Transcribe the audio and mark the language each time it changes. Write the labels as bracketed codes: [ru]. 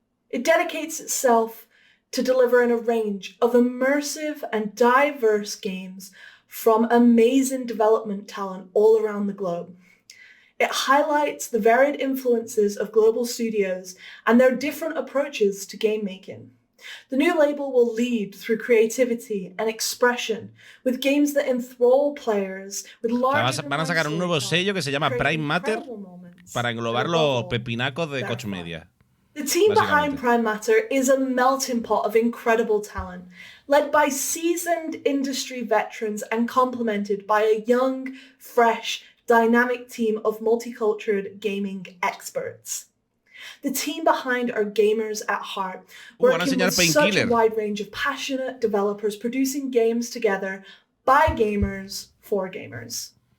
[en] It dedicates itself to delivering a range of immersive and diverse games from amazing development talent all around the globe. It highlights the varied influences of global studios and their different approaches to game making. The new label will lead through creativity and expression with games that enthrall players with large. [es] Van a sacar un nuevo sello que se llama Prime Matter para englobar los pepinacos de Koch Media. [en] The team behind Prime Matter is a melting pot of incredible talent, led by seasoned industry veterans and complemented by a young, fresh, dynamic team of multicultural gaming experts. The team behind are gamers at heart, working with such a wide range of passionate developers producing games together by gamers for gamers.